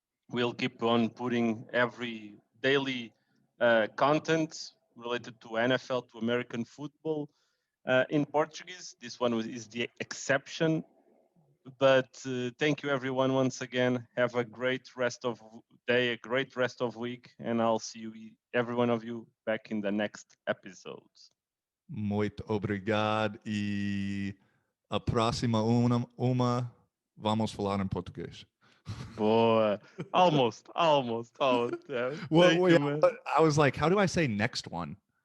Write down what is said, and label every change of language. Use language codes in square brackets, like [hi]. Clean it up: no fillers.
[en] We'll keep on putting every daily content related to NFL, to American football in Portuguese. This one is the exception. But thank you, everyone, once again. Have a great rest of day, a great rest of week, and I'll see you, every one of you, back in the next episodes. [pt] Muito obrigado e a próxima uma vamos falar em português. Boa. [en] Almost. Yeah. Thank Well, yeah, you, man. I was like, how do I say next one?